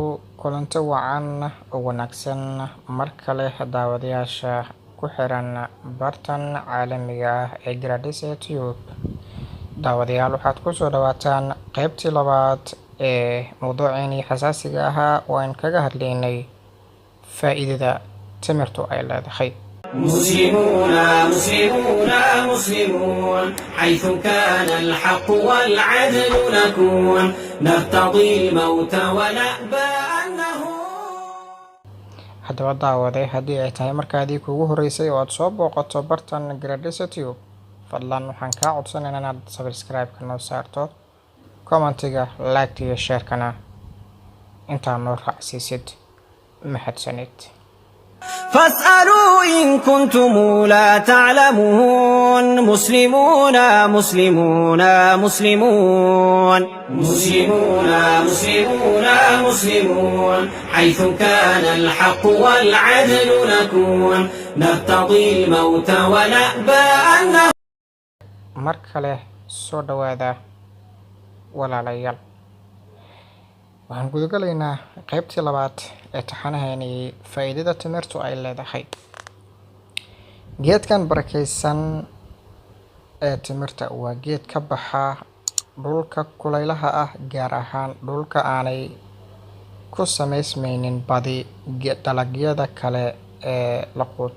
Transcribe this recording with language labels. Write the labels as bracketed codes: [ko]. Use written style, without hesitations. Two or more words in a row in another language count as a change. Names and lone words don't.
[so] Kulanti wacan oo wanaagsan mar kale daawadayaasha ku xiran bartan caalamiga ah ee Gradise Tube. Daawadayaal waxaad ku soo dhawaataan qaybtii labaad ee mowduuceennii xasaasiga ahaa oo aan kaga hadlaynay faa'iidada timirtu ay leedahay. [ar] مسلمون مسلمون مسلمون حيث كان الحق والعدل نكون نرتضي الموت ونأبى أنه [so] haddaba daawaday haddii ay tahay markaadii kuugu horreysay oo aad soo booqato bartan Gradise Tube, fadlan waxaan kaa codsanaynaa inaad subscribe-ka noo saarto, commentiga, like iyo share-kana intaa noo raacsiisid. mahadsanid. [ar] فاسألوا إن كنتم لا تعلمون مسلمون مسلمون مسلمون مسلمون مسلمون مسلمون حيث كان الحق والعدل نكون نرتضي الموت ونأبى أنه [so] mar kale soo dhawaada walaalayaal. Waxaan gudagalaynaa qaybtii labaad ee taxanaheennii faa'iidada timirtu ay leedahay. Geedkan barakaysan ee timirta waa geed ka baxa dhulka kulaylaha ah, gaar ahaan dhulka aanay ku samaysmaynin badi dalagyada kale ee la quuta.